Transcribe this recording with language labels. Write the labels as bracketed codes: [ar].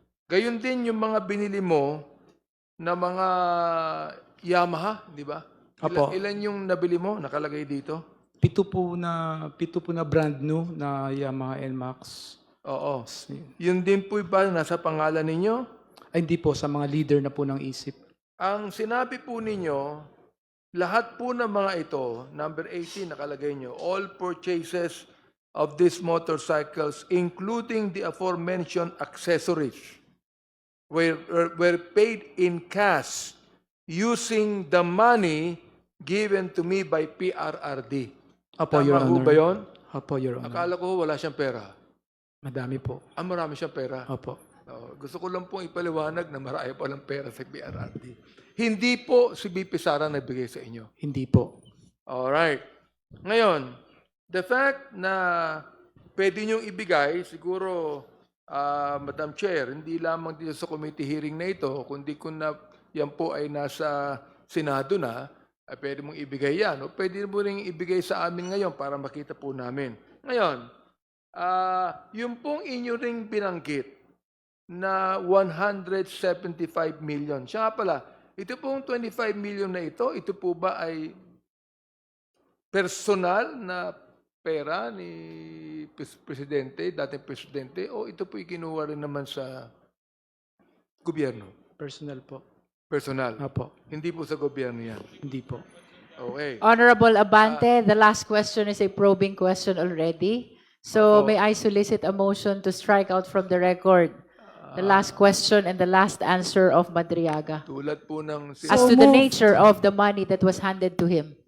[tl] Gayon din yung mga binili mo na mga Yamaha, di ba? Apo. Ilan yung nabili mo, nakalagay dito? Pito po na brand new na Yamaha NMAX. Oo. Yun din po ba nasa pangalan ninyo? Ay, hindi po, sa mga leader na po ng isip. Ang sinabi po ninyo, lahat po ng mga ito, number 18 nakalagay nyo, [en] all purchases of these motorcycles, including the aforementioned accessories, were paid in cash using the money given to me by PRRD. [tl] Opo, Tama [en] Your [tl] ho [en] Honor. [tl] ba yun? Opo, Your Honor. Akala ko wala siyang pera. Madami po. Marami siyang pera. Opo. Gusto ko lang pong ipaliwanag na marami pa lang pera sa PRRD. Hindi po si BP Sara nagbigay sa inyo. Hindi po. Alright. Ngayon, the fact na pwede niyong ibigay, siguro, Madam Chair, hindi lamang dito sa committee hearing na ito, kundi kung na yan po ay nasa Senado na, ay pwede mong ibigay yan. O pwede mo rin ibigay sa amin ngayon para makita po namin. Ngayon, yung pong inyo ring binanggit na 175 million. Siya nga pala, ito pong 25 million na ito po ba ay personal na pera ni Presidente, dating Presidente, o ito po ikinuha rin naman sa gobyerno? Personal po. Personal. Opo. Hindi po sa gobyerno yan. Hindi po. Okay. [en] Honorable Abante, the last question is a probing question already. So may I solicit a motion to strike out from the record the last question and the last answer of Madriaga [tl] Tulad po ng [en] as to the nature of the money that was handed to him.